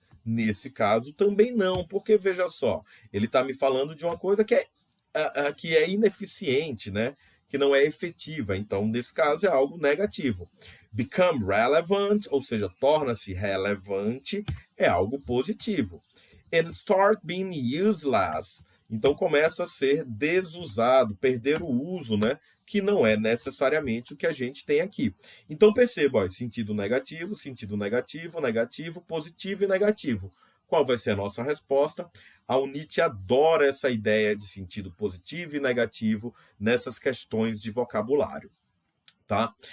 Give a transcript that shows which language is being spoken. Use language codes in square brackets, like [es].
[pt] Nesse caso, também não, porque veja só, ele está me falando de uma coisa que é ineficiente, né? Que não é efetiva. Então, nesse caso, é algo negativo. [en] Become relevant, [pt] ou seja, torna-se relevante, é algo positivo. [en] And start being useless. [pt] Então, começa a ser desusado, perder o uso, né? Que não é necessariamente o que a gente tem aqui. Então, perceba, ó, sentido negativo, negativo, positivo e negativo. Qual vai ser a nossa resposta? A UNIT adora essa ideia de sentido positivo e negativo nessas questões de vocabulário. Tá?